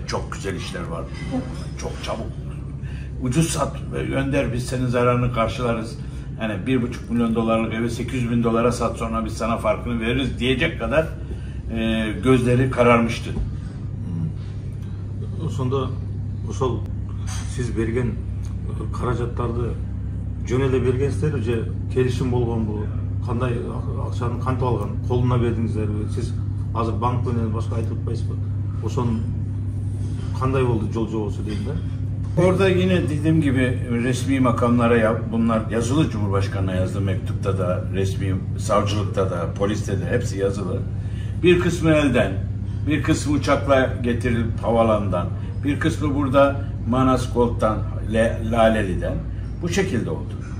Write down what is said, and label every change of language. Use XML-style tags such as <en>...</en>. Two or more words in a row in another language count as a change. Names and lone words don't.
<tr>Çok güzel işler var. Çok çabuk. Ucuz sat. Gönder, biz senin zararını karşılarız. Yani $1,5 milyon evi $800.000 sat, sonra biz sana farkını veririz diyecek kadar gözleri kararmıştı.</tr> <ky>Сонда ошол сиз берген каражаттарды жөн эле бергенсиздерби же келишим болгонбу? Кандай акчаны кантип алган? Колуна бердиңиздерби? Сиз азыр банк менен башка айтып атпайсызбы? Ошонун кандай болду жол жобосу дейм да?</ky> <tr>Orada yine dediğim gibi resmi makamlara bunlar yazılı, Cumhurbaşkanı'na yazdı, mektupta da, resmi savcılıkta da, poliste de hepsi yazılı. Bir kısmı elden, bir kısmı uçakla getirilip havalandan, bir kısmı burada Manas Gold'dan, Laleli'den bu şekilde oldu.</tr>